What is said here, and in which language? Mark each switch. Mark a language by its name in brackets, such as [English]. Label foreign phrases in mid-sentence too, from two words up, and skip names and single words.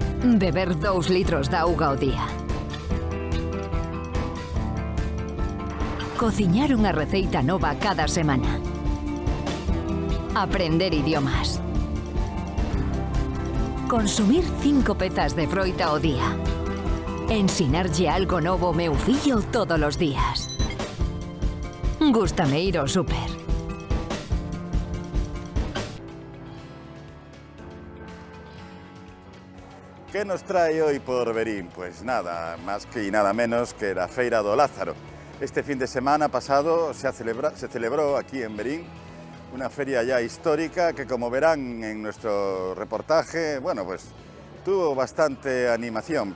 [Galician] Beber 2 litros de auga ao día. Cociñar unha receita nova cada semana. Aprender idiomas. Consumir 5 pezas de froita ao día. Ensinarlle algo novo ao meu fillo todos os días. Gústame ir ao súper. [Spanish] ¿Qué nos trae hoy por Verín? Pues nada más que y nada menos que la Feira do Lázaro. Este fin de semana pasado se celebró aquí en Verín una feria ya histórica que, como verán en nuestro reportaje, bueno, pues tuvo bastante animación.